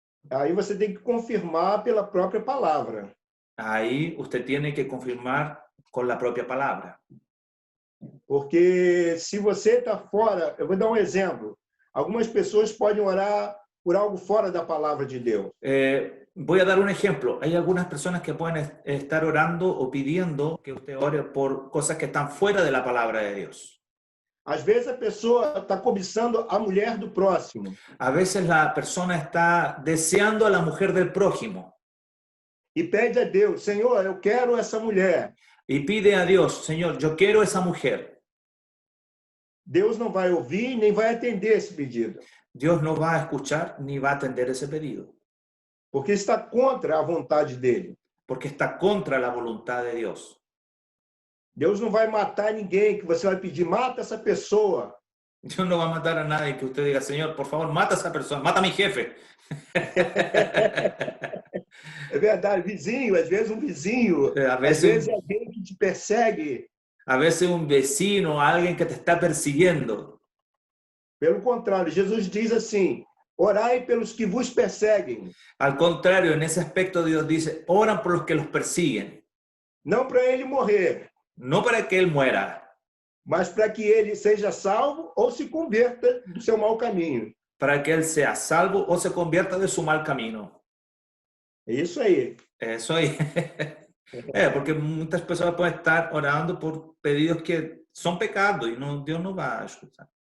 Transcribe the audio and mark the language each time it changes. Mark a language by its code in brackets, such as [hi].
[pt] Aí você tem que confirmar pela própria palavra. Aí você tem que confirmar com a própria palavra. Porque se você está fora, eu vou dar um exemplo. Algumas pessoas podem orar por algo fora da palavra de Deus. [es] Voy a dar un ejemplo. Hay algunas personas que pueden estar orando o pidiendo que usted ore por cosas que están fuera de la palabra de Dios. [pt] Às vezes a pessoa está cobiçando a mulher do próximo. [es] A veces la persona está deseando a la mujer del prójimo [pt] E pede a Deus, Senhor, eu quero essa mulher. [es] y pide a Dios, Señor, yo quiero esa mujer. [pt] Deus não vai ouvir nem vai atender esse pedido, [es] Dios no va a escuchar ni va a atender ese pedido, [pt] porque está contra a vontade dele. [es] porque está contra la voluntad de Dios. [pt] Deus não vai matar ninguém que você vai pedir, mata essa pessoa. [es] Dios no va a matar a nadie que usted diga, Señor, por favor, mata a esa persona, mata a mi jefe. [pt] É verdade, vizinho, às vezes um vizinho, [es] A [pt] às [es] veces, [pt] vezes alguém que te persegue. [es] a veces un vecino, alguien que te está persiguiendo. [pt] Pelo contrário, Jesus diz assim, orai pelos que vos perseguem, [es] Al contrario, en ese aspecto Dios dice, oran por los que los persiguen, [pt] não para ele morrer, [es] no para que él muera, [pt] mas para que ele seja salvo ou se converta do seu mau caminho. [es] para que él sea salvo o se convierta de su mal camino. [pt] É isso aí. [es] Eso ahí. Porque muchas personas pueden estar orando por pedidos que son pecados y no, Dios no va a escuchar.